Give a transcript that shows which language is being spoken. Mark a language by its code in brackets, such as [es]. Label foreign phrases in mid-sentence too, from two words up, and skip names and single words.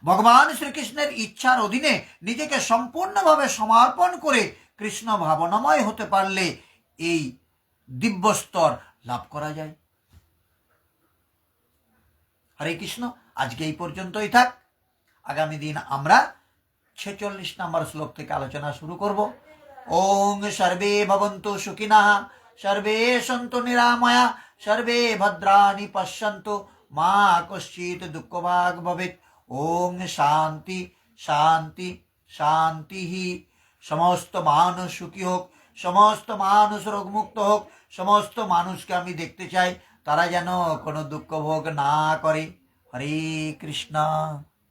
[bn] ভগবান শ্রীকৃষ্ণের ইচ্ছার অধীনে নিজেকে সম্পূর্ণভাবে সমর্পণ করে কৃষ্ণ ভাবনাময় হতে পারলে এই দিব্য স্তর লাভ করা যায়। হরে কৃষ্ণ। আজকে এই পর্যন্তই থাক। আগামী দিন আমরা 46 নম্বর শ্লোক থেকে আলোচনা শুরু করব। [sa] ওং সর্বে ভবন্তু সুখিনঃ, সর্বে সন্তু নিরাময়া, সর্বে ভদ্রাণি পশ্যন্তু, মা কশ্চিৎ দুঃখভাগ ভবেৎ। ওং শান্তি শান্তি শান্তি। [bn] সমস্ত মানুষ সুখী হোক, সমস্ত মানুষ রোগমুক্ত হোক। সমস্ত মানুষকে আমি দেখতে চাই তারা যেন কোনো দুঃখ ভোগ না করে। হরে কৃষ্ণ।